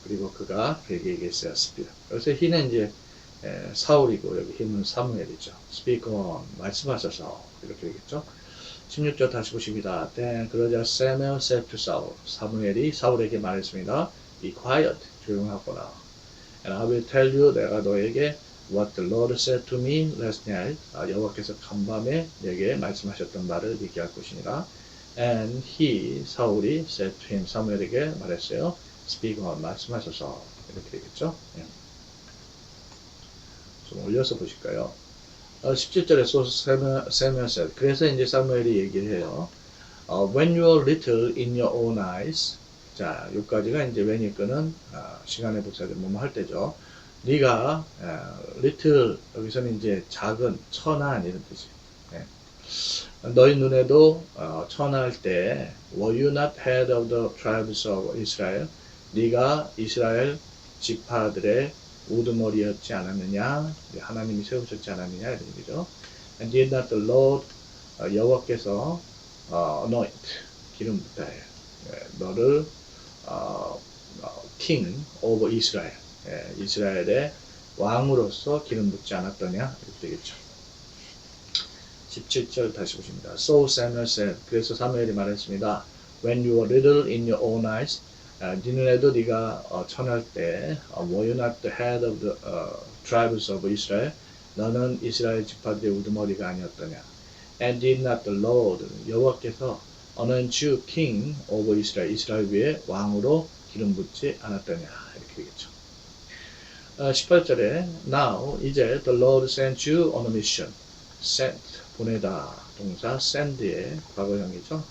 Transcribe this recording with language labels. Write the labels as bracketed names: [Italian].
[Korean] 그리고 그가 그에게 얘기했어요. 그래서 he는 이제 사울이고 여기 he는 사무엘이죠. [English] Speak on. [Korean] 말씀하셔서 이렇게 되겠죠. 16절 다시 보십니다. [English] Then 그러자 Samuel said to Saul. [Korean] 사무엘이 사울에게 말했습니다. [English] Be quiet. [Korean] 조용하거라. [English] And I will tell you. [Korean] 내가 너에게 [English] what the Lord said to me last night. [Korean] 여호와께서 간밤에 내게 말씀하셨던 말을 얘기할 것이니라. [English] And he 사울이 said to him. [Korean] 사무엘에게 말했어요. [English] Speak on. [Korean] 말씀하셔서 이렇게 되겠죠. 좀 올려서 보실까요? [English] 17절에 Samuel said. [Korean] 그래서 이제 사무엘이 얘기를 해요. [English] When you are little in your own eyes. [Korean] 자, 여기까지가 이제 when 이끄는 시간의 부사들 뭐뭐 할 때죠. 네가 little 여기서는 이제 작은 천한 이런 뜻이. 너희 눈에도 천할 때 [English] were you not head of the tribes of Israel? [Korean] 네가 이스라엘 지파들의 우두머리였지 않았느냐? 하나님이 세우셨지 않았느냐? 이런 얘기죠. [English] And did not the Lord 여호와께서 anoint [Korean] 기름 붓다해 너를 [English] king over Israel [Korean] 이스라엘의 왕으로서 기름 붓지 않았더냐? 이렇게 되겠죠. 17절 다시 보십니다. [English] So Samuel said. [Korean] 그래서 사무엘이 말했습니다. [English] When you were little in your own eyes [Korean] 네 눈에도 네가 천할 때 [English] were you not the head of the tribes of Israel? [Korean] 너는 이스라엘 지파들의 우두머리가 아니었더냐? [English] And did not the Lord 여호와께서 anoint you king over Israel [Korean] 이스라엘 위에 왕으로 기름 붓지 않았더냐? 이렇게 되겠죠. [English] 18절에 Now 이제 the Lord sent you on a mission. [Korean] sent 보내다 동사 send의 과거형이죠.